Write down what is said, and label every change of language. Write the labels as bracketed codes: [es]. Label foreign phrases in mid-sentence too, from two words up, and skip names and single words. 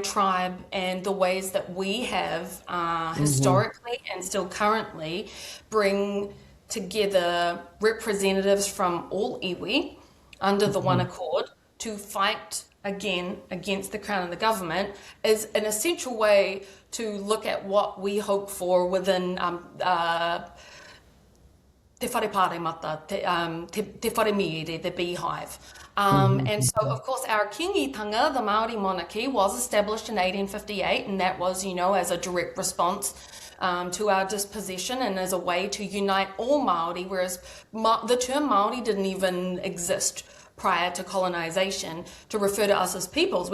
[en] tribe and the ways that we have historically and still currently bring together representatives from all iwi under the one accord to fight again against the Crown and the government is an essential way to look at what we hope for within [mi] te whare pāre mata, te whare miere, [en] the beehive. And so, of course, our kingitanga, the Māori monarchy, was established in 1858, and that was, as a direct response to our dispossession and as a way to unite all Māori, whereas the term Māori didn't even exist prior to colonization to refer to us as peoples.